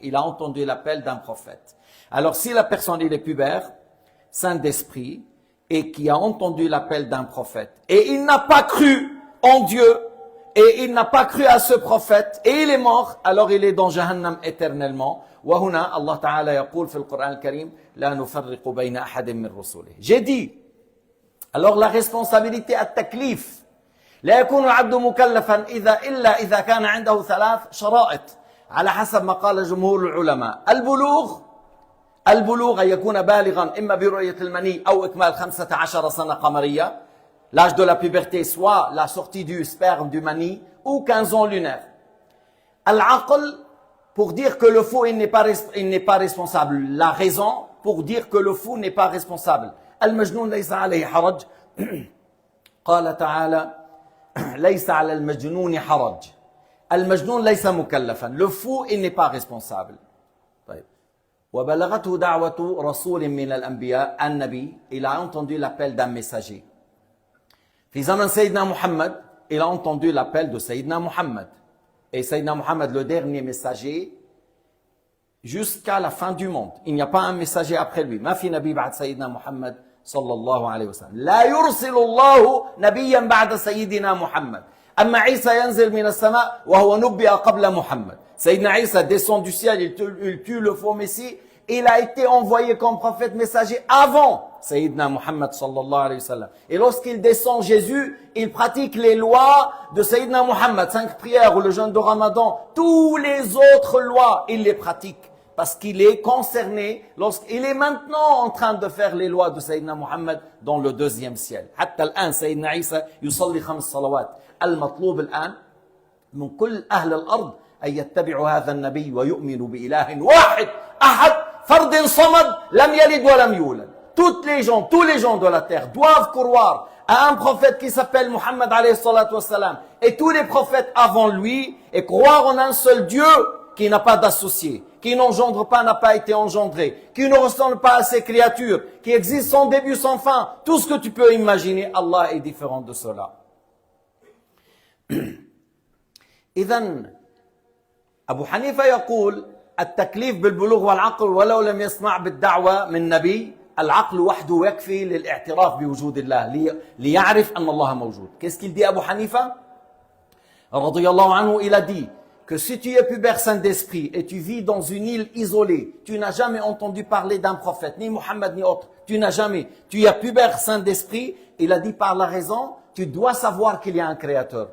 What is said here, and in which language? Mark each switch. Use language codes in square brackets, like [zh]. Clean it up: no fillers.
[fr] Il a entendu l'appel d'un prophète. Alors si la personne il est pubère, saint d'esprit, et qui a entendu l'appel d'un prophète, et il n'a pas cru en Dieu, et il n'a pas cru à ce prophète, et il est mort, alors il est dans Jahannam éternellement. [ar] وهنا الله تعالى يقول في القرآن الكريم لا نفرق بين أحد من رسله. [fr] J'ai dit, alors la responsabilité [ar] التكليف لا يكون العبد مكلفا إلا إذا كان عنده 3 شرائط. على حسب ما قال جمهور العلماء. البلوغ أن يكون بالغا إما برؤية المني أو إكمال 15 سنة قمرية, [fr] l'âge de la puberté, soit la sortie du sperme du mani, ou 15 ans lunaires. Al-aql, pour dire que le fou il n'est pas responsable. La raison pour dire que le fou n'est pas responsable. [ar] Al-majnoun laysa alayhi haraj. قال تعالى ليس على المجنون حرج. المجنون ليس مكلفا. [fr] Le fou il n'est pas responsable. [ar] طيب. وبلغته دعوة رسول من الأنبياء, النبي, [fr] il a entendu l'appel d'un messager. [ar] في زمن سيدنا محمد, [fr] il a entendu l'appel de Sayyidina Muhammad. Et Sayyidina Muhammad, le dernier messager, jusqu'à la fin du monde. Il n'y a pas un messager après lui. [ar] ما في نبي بعد سيدنا محمد صلى الله عليه وسلم. لا يرسل الله نبيا بعد سيدنا محمد. أما عيسى ينزل من السماء وهو نبئ قبل محمد. [fr] Sayyidina Isa descend du ciel, il tue le faux Messie. Il a été envoyé comme prophète messager avant Sayyidina Muhammad sallallahu alayhi wa sallam. Et lorsqu'il descend Jésus, il pratique les lois de Sayyidina Muhammad, 5 prières ou le jeûne de Ramadan, tous les autres lois, il les pratique. Parce qu'il est concerné, lorsqu'il est maintenant en train de faire les lois de Sayyidina Muhammad dans le deuxième ciel. [ar] حتى الآن سيدنا عيسى يصلي 5 صلوات. المطلوب الآن من كل أهل الأرض أن يتبعوا هذا النبي ويؤمنوا بإله واحد أحد فرد صمد لم يلد ولم يولد. [fr] Tous les gens de la terre doivent croire à un prophète qui s'appelle Muhammad alayhi salatu wassalam et tous les prophètes avant lui et croire en un seul Dieu qui n'a pas d'associé, qui n'engendre pas, n'a pas été engendré, qui ne ressemble pas à ses créatures, qui existe sans début, sans fin. Tout ce que tu peux imaginer, Allah est différent de cela. [ar] إذن أبو حنيفة يقول التكليف بالبلوغ والعقل ولو لم يسمع بالدعوة من نبي, العقل وحده يكفي للاعتراف بوجود الله, ليعرف أن الله موجود. [fr] Qu'est-ce qu'il dit Abu Hanifa [ar] رضي الله عنه? [fr] Il a dit que si tu es pubère saint d'esprit et tu vis dans une île isolée, tu n'as jamais entendu parler d'un prophète, ni Muhammad ni autre, tu es pubère saint d'esprit, il a dit par la raison, tu dois savoir qu'il y a un créateur.